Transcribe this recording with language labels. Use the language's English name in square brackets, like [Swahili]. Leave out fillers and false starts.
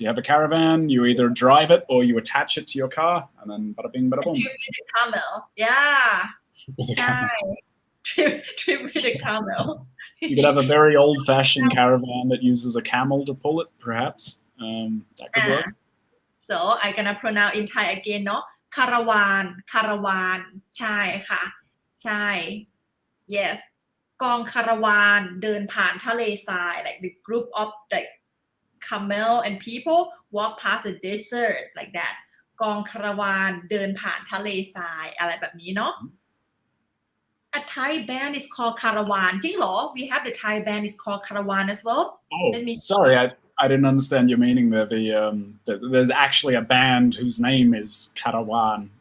[English] You have a caravan, you either drive it or you attach it to your car, and then bada bing, bada boom. Trip with a camel. Yeah. With a camel. Trip with a camel. You could have a very old-fashioned caravan that uses a camel to pull it, perhaps. That could work. So I gonna pronounce in Thai again [Thai] เนาะคาราวานใช่ค่ะใช่ [English] yes [Thai] กองคาราวานเดินผ่านทะเลทราย [English] like the group of like camel and people walk past the desert like that [Thai] กองคาราวานเดินผ่านทะเลทรายอะไรแบบนี้เนาะ [English] A Thai band is called Caravan [Thai] จริงเหรอ [English] We have the Thai band is called Caravan as well. Oh, sorry, I didn't understand your meaning there. There's actually a band whose name is Caravan.